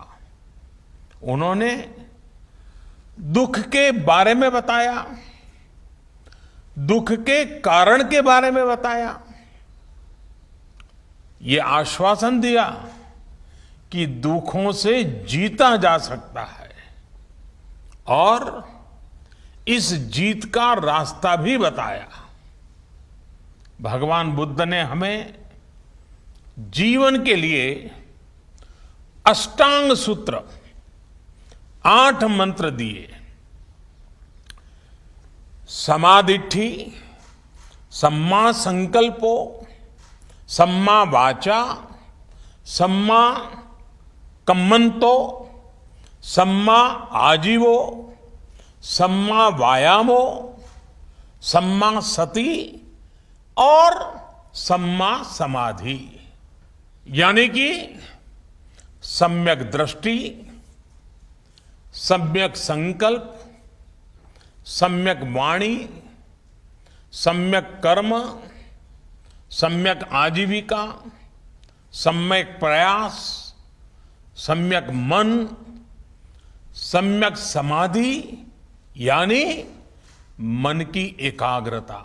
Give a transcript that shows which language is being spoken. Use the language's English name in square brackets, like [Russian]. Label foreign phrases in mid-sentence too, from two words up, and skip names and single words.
[Hindi] उन्होंने दुख के बारे में बताया, दुख के कारण के बारे में बताया, ये आश्वासन दिया कि दुखों से जीता जा सकता है और इस जीत का रास्ता भी बताया. भगवान बुद्ध ने हमें जीवन के लिए अष्टांग सूत्र 8 मंत्र दिए. [Pali] समाधिठि, सम्मा संकल्पो, सम्मा वाचा, सम्मा कम्मंतो, सम्मा आजीवो, सम्मा वायामो, सम्मा सती और सम्मा समाधि. [Hindi] यानी कि सम्यक दृष्टि, सम्यक संकल्प, सम्यक वाणी, सम्यक कर्म, सम्यक आजीविका, सम्यक प्रयास, सम्यक मन, सम्यक समाधि यानी मन की एकाग्रता.